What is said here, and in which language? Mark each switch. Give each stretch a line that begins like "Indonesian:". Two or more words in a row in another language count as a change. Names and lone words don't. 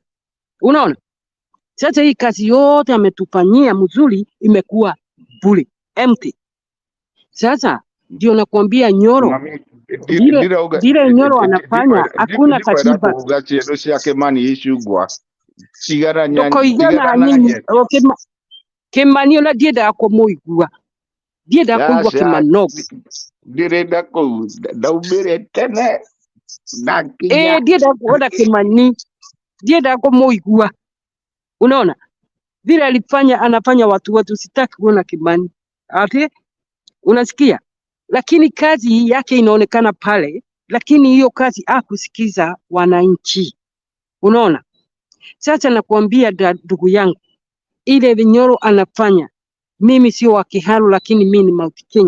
Swahili: Unaona? Sasa hii kazi yote ametufanyia mzuri imekuwa bure, empty. Sasa ndio nakwambia Nyoro vile Nyoro anafanya hakuna katiba. Ugachi yake Kimani Ichung'wah.
Kikuyu: Kimani ona ndienda kumuigua. Ndienda kuigua Kimanogu. Ndirenda ku ndaumire tene. Ndienda kuona Kimani. Ndienda kumuigua.
Swahili: Unaona? Vile alifanya anafanya watu wetu, sitaki kuona Kimani. Ati unasikia? Lakini kazi yake inaonekana pale, lakini hiyo kazi hakusikiza wananchi. Unaona? Sasa nakwambia ndugu yangu, ile Nyoro anafanya, mimi sio wa Kiharu, lakini mimi ni Mount Kenya.